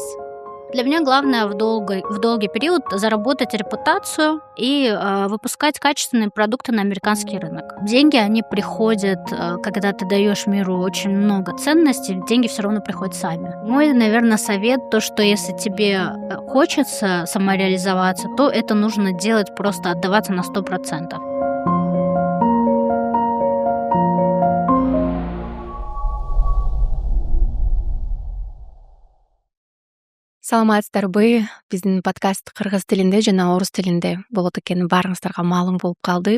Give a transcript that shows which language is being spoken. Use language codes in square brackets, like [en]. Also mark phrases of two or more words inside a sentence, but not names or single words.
[ru] Для меня главное в долгий период заработать репутацию и выпускать качественные продукты на американский рынок. Деньги, они приходят, когда ты даешь миру очень много ценностей, деньги все равно приходят сами. Мой, наверное, совет, то, что если тебе хочется самореализоваться, то это нужно делать, просто отдаваться на 100%. [ky] Саламатсыздарбы, биздин подкаст кыргыз тилинде жана орус тилинде болот экени баарыңыздарга маалым болуп калды.